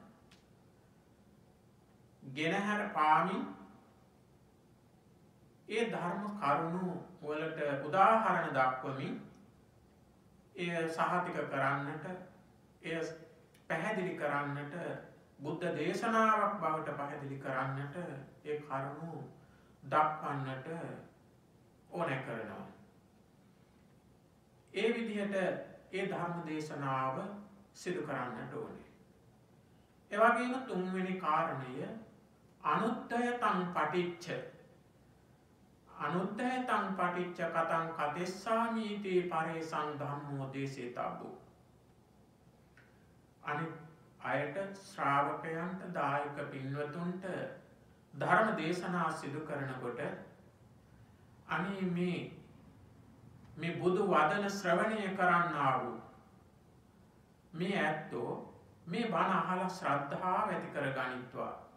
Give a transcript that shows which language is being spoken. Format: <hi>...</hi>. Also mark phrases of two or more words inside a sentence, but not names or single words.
<si>ගෙනහැර පාමින් ඒ ධර්ම කරුණු වලට උදාහරණ දක්වමින් එය සහතික කරන්නට එය පැහැදිලි කරන්නට බුද්ධ දේශනාවක් බවට පැහැදිලි කරන්නට ඒ කරුණු දක්වන්නට ඕන කරනවා. ඒ විදිහට ඒ ධර්ම දේශනාව සිදු කරන්නට ඕනේ. ඒ වගේම තුන්වෙනි කාරණය</si> <pi>අනුත්තයතං පටිච්ච අනුත්තයතං පටිච්ච කතං කතෙස්සාමීති පරේසං ධම්මෝ දේශේතබ්බෝ.</pi> <si>අනිත් අයට ශ්‍රාවකයන්ට දායක පින්වතුන්ට ධර්ම දේශනා සිදු කරනකොට අනේ මේ බුදු වදන ශ්‍රවණය කරන්නා වූ මේ ඇත්තෝ මේ බණ අහලා ශ්‍රද්ධාව ඇති කර ගනිත්වා.</si>